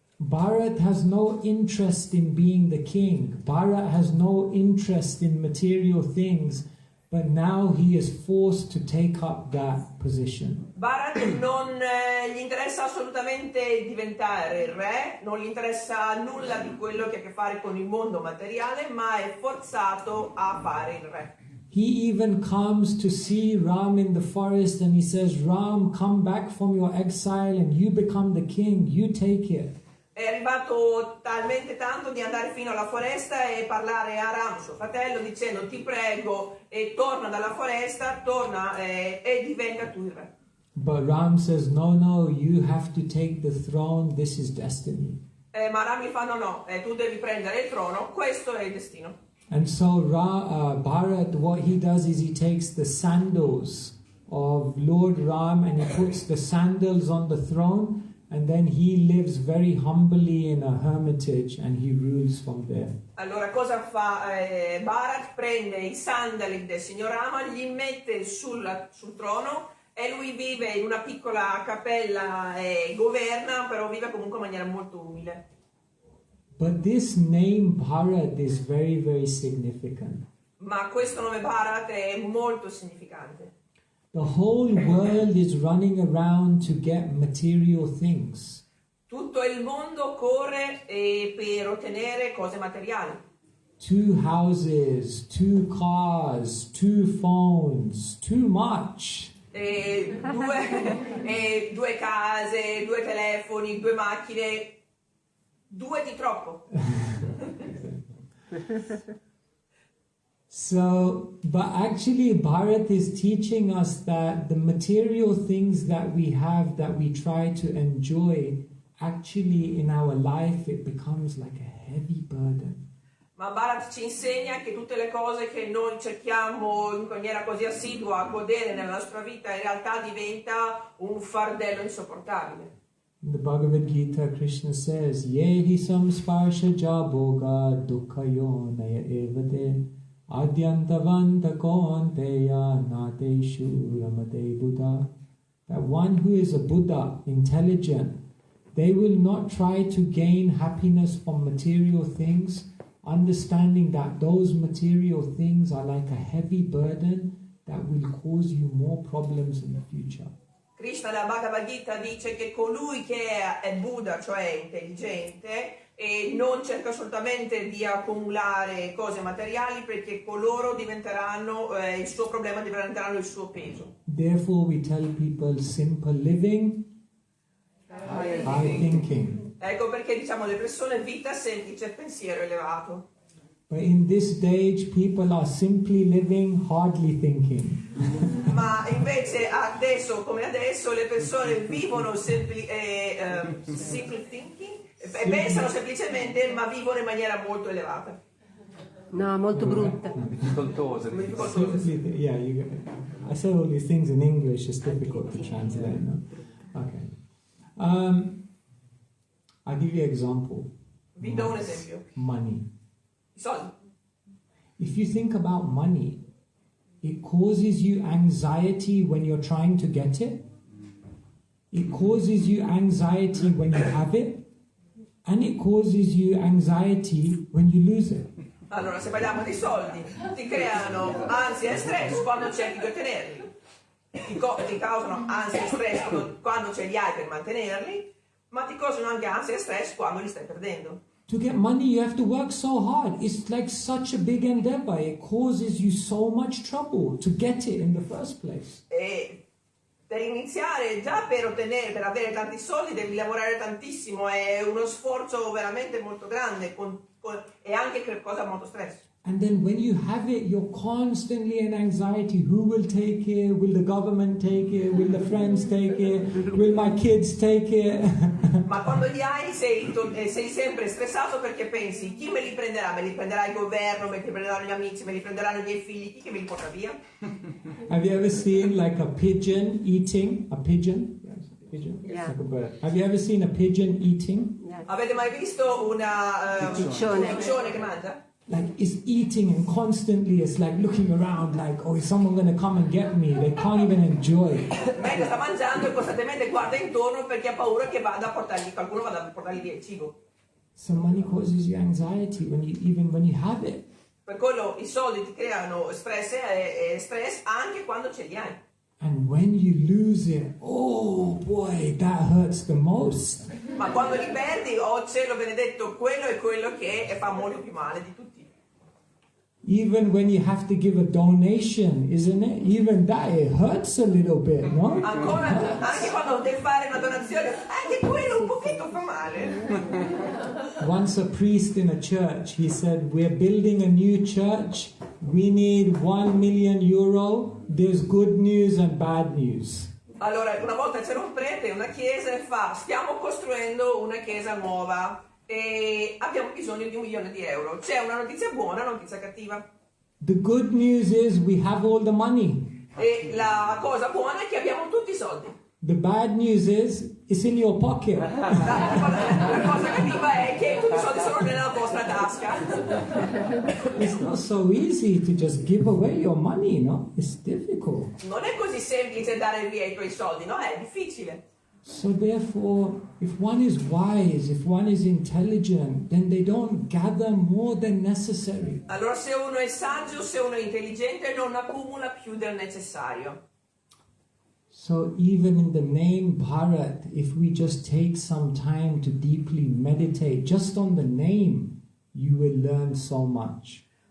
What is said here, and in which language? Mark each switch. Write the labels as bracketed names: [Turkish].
[English] Bharat has no interest in being the king. Bharat has no interest in material things, but now he is forced to take up that position. [Italian] Bharat non gli interessa assolutamente diventare il re, non gli interessa nulla di quello che ha a che fare con il mondo materiale, ma è forzato a fare il re. [English] He even comes to see Ram in the forest and he says, Ram, come back from your exile and you become the king, you take it. [Italian] È arrivato talmente tanto di andare fino alla foresta e parlare a Ram, suo fratello, dicendo ti prego e torna dalla foresta, torna e diventa tu il re. [English] But Ram says, no, you have to take the throne, this is destiny. [Italian] Ma Ram gli fa no, tu devi prendere il trono, questo è il destino. [English] And so Bharat, what he does is he takes the sandals of Lord Ram and he puts the sandals on the throne, and then he lives very humbly in a hermitage and he rules from there. [Italian] Allora cosa fa Bharat? Prende i sandali del signor Rama, li mette sul trono e lui vive in una piccola cappella e governa, però vive comunque in maniera molto umile. [English] But this name Bharat is very, very significant. [Italian] Ma questo nome Bharat è molto significante. [English] The whole world is running around to get material things. [Italian] Tutto il mondo corre per ottenere cose materiali. [English] 2 houses, 2 cars, 2 phones, too much. [Italian] due case, 2 telefoni, 2 macchine, 2 di troppo. [English] So, but actually Bharat is teaching us that the material things that we have, that we try to enjoy, actually in our life it becomes like a heavy burden. [Italian] Ma Bharat ci insegna che tutte le cose che noi cerchiamo in maniera così assidua a godere nella nostra vita in realtà diventa un fardello insopportabile. [English] In the Bhagavad Gita, Krishna says, [Sanskrit] Yehi samsparsha jaboga dukkayonaya evate adyantavanta konteya nateshu ramate Buddha. [English] That one who is a Buddha, intelligent, they will not try to gain happiness from material things, understanding that those material things are like a heavy burden that will cause you more problems in the future. [Italian] Krishna nella Bhagavad Gita dice che colui che è Buddha, cioè intelligente, e non cerca assolutamente di accumulare cose materiali, perché coloro diventeranno il suo problema, diventeranno il suo peso. [English] Therefore we tell people simple living, high thinking. [Italian] Ecco perché diciamo alle persone vita semplice, pensiero elevato. [English] But in this stage people are simply living, hardly thinking. [Italian] Ma invece adesso come adesso le persone vivono [English] simple thinking, [Italian] pensano semplicemente, ma vivono in maniera molto elevata. No, molto brutta. Difficoltose. [English] Yeah, I said all these things in English, it's difficult to translate, no? Okay. I'll give you an example. [Italian] Vi do un esempio. [English] Money. [Italian] I soldi. [English] If you think about money, it causes you anxiety when you're trying to get it. It causes you anxiety when you have it. And it causes you anxiety when you lose it. [Italian] Allora, se parliamo di soldi, ti creano ansia e stress quando cerchi di ottenerli. Ti causano ansia e stress quando ce li hai per mantenerli, ma ti causano anche ansia e stress quando li stai perdendo. [English] To get money, you have to work so hard. It's like such a big endeavor. It causes you so much trouble to get it in the first place. [Italian] E per iniziare, già per avere tanti soldi devi lavorare tantissimo, è uno sforzo veramente molto grande e anche cosa molto stress. [English] And then when you have it, you're constantly in anxiety. Who will take it? Will the government take it? Will the friends take it? Will my kids take it? [Italian] Ma quando li hai sei sempre stressato perché pensi, chi me li prenderà? Me li prenderà il governo, me li prenderanno gli amici, me li prenderanno i miei figli, chi che me li porta via? [English] Have you ever seen like a pigeon eating? A pigeon? Yes, a pigeon. Yeah. Like a bird. Have you ever seen a pigeon eating? Yes. [Italian] Avete mai visto un piccione che mangia? [English] Like it's eating and constantly it's like looking around like, oh, is someone going to come and get me? They can't even enjoy it. [Italian] Mentre sta mangiando e costantemente guarda intorno perché ha paura che qualcuno vada a portargli via il cibo. [English] So money causes you anxiety even when you have it. [Italian] Per quello i soldi ti creano stress anche quando ce li hai. [English] And when you lose it, oh boy, that hurts the most. [Italian] Ma quando li perdi, oh cielo benedetto, quello è quello che fa molto più male di tutti. [English] Even when you have to give a donation, isn't it? Even that, it hurts a little bit, no? [Italian] Ancora, anche quando devi fare una donazione, anche quello un pochino fa male. [English] Once a priest in a church, he said, we're building a new church. We need 1 million euro. There's good news and bad news. [Italian] Allora, una volta c'era un prete in una chiesa e fa, stiamo costruendo una chiesa nuova e abbiamo bisogno di 1 milione di euro. C'è una notizia buona e una notizia cattiva. [English] The good news is we have all the money. [Italian] E la cosa buona è che abbiamo tutti i soldi. [English] The bad news is it's in your pocket. [Italian] La cosa cattiva è che tutti i soldi sono nella vostra tasca. [English] It's not so easy to just give away your money, no? It's difficult. [Italian] Non è così semplice dare via i tuoi soldi, no? È difficile. [English] So therefore, if one is wise, if one is intelligent, then they don't gather more than necessary. [Italian] Allora se uno è saggio, se uno è intelligente, non accumula più del necessario. [English] So even in the name Bharat, if we just take some time to deeply meditate, just on the name, you will learn so much.